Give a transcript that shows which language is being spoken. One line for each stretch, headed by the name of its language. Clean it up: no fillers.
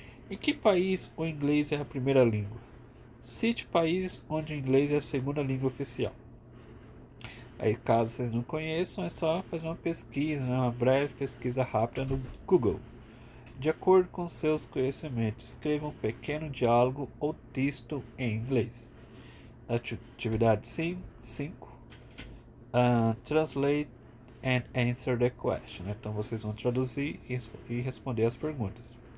Portuguese: Em que país o inglês é a primeira língua? Cite países onde o inglês é a segunda língua oficial. Aí, caso vocês não conheçam, é só fazer uma pesquisa, né? Uma breve pesquisa rápida no Google. De acordo com seus conhecimentos, escreva um pequeno diálogo ou texto em inglês. Atividade 5.
English: Translate and answer the question.
Portuguese: Então vocês vão traduzir e responder as perguntas.